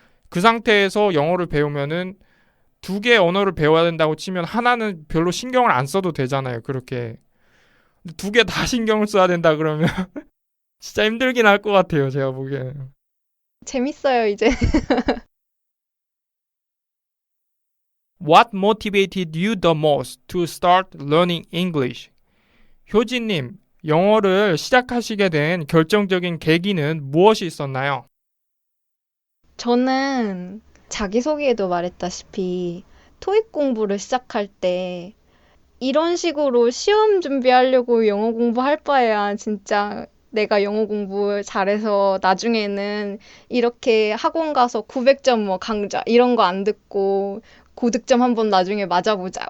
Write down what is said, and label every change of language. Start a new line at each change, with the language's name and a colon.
Korean: 그 상태에서 영어를 배우면은 두 개 언어를 배워야 된다고 치면 하나는 별로 신경을 안 써도 되잖아요, 그렇게. 두 개 다 신경을 써야 된다 그러면 진짜 힘들긴 할 것 같아요, 제가 보기에는. 재밌어요, 이제.
English: What motivated you the most to start learning English?
Korean: 효진님, 영어를 시작하시게 된 결정적인 계기는 무엇이 있었나요? 저는 자기소개에도 말했다시피, 토익 공부를 시작할 때, 이런 식으로 시험 준비하려고 영어 공부할 바에야 진짜 내가 영어 공부 잘해서 나중에는 이렇게 학원 가서 900점 뭐 강좌 이런 거 안 듣고 고득점 한번 나중에 맞아보자.